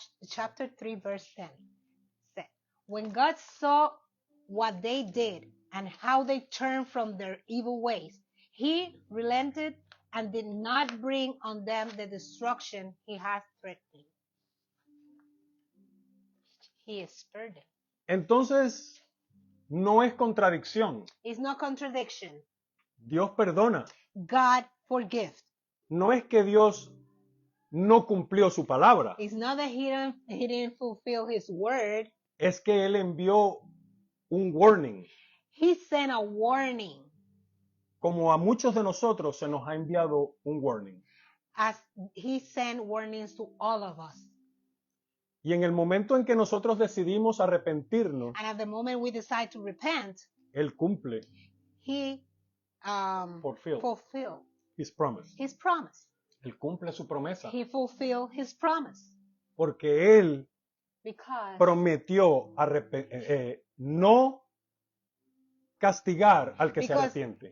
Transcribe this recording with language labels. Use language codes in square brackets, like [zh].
[en] Chapter 3, verse 10 said, when God saw what they did and how they turned from their evil ways, he relented and did not bring on them the destruction he had threatened. He spared them. [es] Entonces, no es contradicción. [en] It's no contradiction. [es] Dios perdona. [en] God forgives. [es] No es que Dios no cumplió su palabra. [en] It's not that he didn't fulfill his word. [es] Es que Él envió un warning. [en] He sent a warning. [es] Como a muchos de nosotros se nos ha enviado un warning. [en] As he sent warnings to all of us. [es] Y en el momento en que nosotros decidimos arrepentirnos, [en] and at the moment we decide to repent, [es] Él cumple [en] he fulfilled his promise. his promise. [es] Él cumple su promesa. [en] He fulfilled his promise. [es] Porque Él [en] Because [es] prometió no castigar al que se arrepiente.